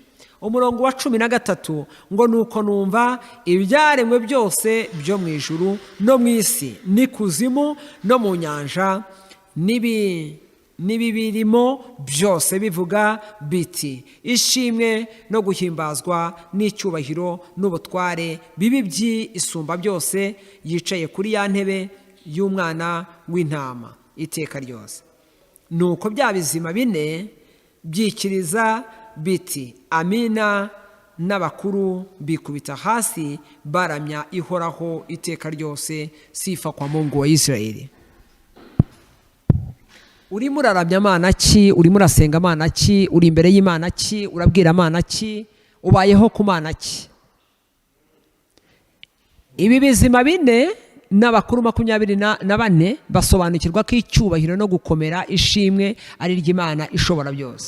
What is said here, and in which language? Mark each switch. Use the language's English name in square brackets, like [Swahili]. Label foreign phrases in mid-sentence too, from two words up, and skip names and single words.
[Kinyarwanda] Umurongo wa 13 ngo nuko numva ibyaremwe byose byo mu ijuru no mu isi n'ikuzimu no mu nyanja n'ibibirimo byose bivuga biti ishimwe no guhimbazwa n'icyubahiro n'ubutware bibi by'isumba byose yicaye kuri ya ntebe y'umwana w'intama iteka ryose. Nuko bya bizima bine byikiriza biti amina, n'abakuru bikubita hasi baramya ihoraho iteka ryose. [Swahili] Sifa kwa Mungu wa Israeli. [Kinyarwanda] Urimo uraramya Imana ki? Urimo urasenga Imana ki? Uri imbere y'Imana ki? Urabwira Imana ki? Ubayeho ku Mana ki? Ibi bizima bine n'abakuru 24 basobanukirwa ko icyubahiro no gukomera ishimwe ari ry'Imana ishobora byose.